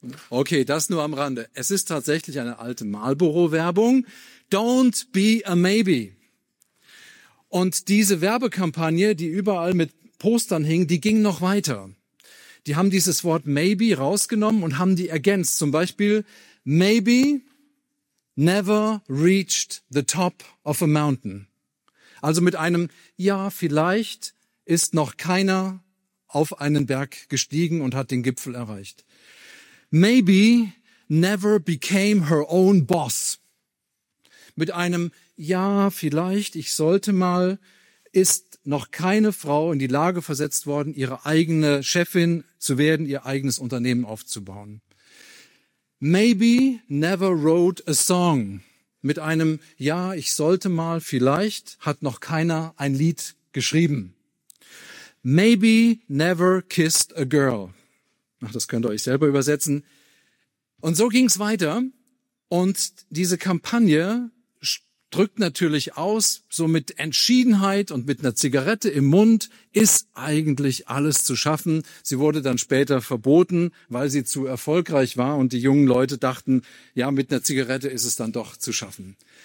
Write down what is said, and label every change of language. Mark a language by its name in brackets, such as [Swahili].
[German] Okay, das nur am Rande. Es ist tatsächlich eine alte Marlboro-Werbung. [English] Don't be a maybe. [German] Und diese Werbekampagne, die überall mit Postern hing, die ging noch weiter. Die haben dieses Wort maybe rausgenommen und haben die ergänzt. Zum Beispiel, [English] maybe never reached the top of a mountain. [German] Also mit einem, ja, vielleicht ist noch keiner auf einen Berg gestiegen und hat den Gipfel erreicht. [English] Maybe never became her own boss. [German] Mit einem, ja, vielleicht, ich sollte mal, ist noch keine Frau in die Lage versetzt worden, ihre eigene Chefin zu werden, ihr eigenes Unternehmen aufzubauen. [English] Maybe never wrote a song. [German] Mit einem, ja, ich sollte mal, vielleicht hat noch keiner ein Lied geschrieben. [English] Maybe never kissed a girl. [German] Ach, das könnt ihr euch selber übersetzen. Und so ging es weiter. Und diese Kampagne drückt natürlich aus, so mit Entschiedenheit und mit einer Zigarette im Mund ist eigentlich alles zu schaffen. Sie wurde dann später verboten, weil sie zu erfolgreich war und die jungen Leute dachten, ja, mit einer Zigarette ist es dann doch zu schaffen.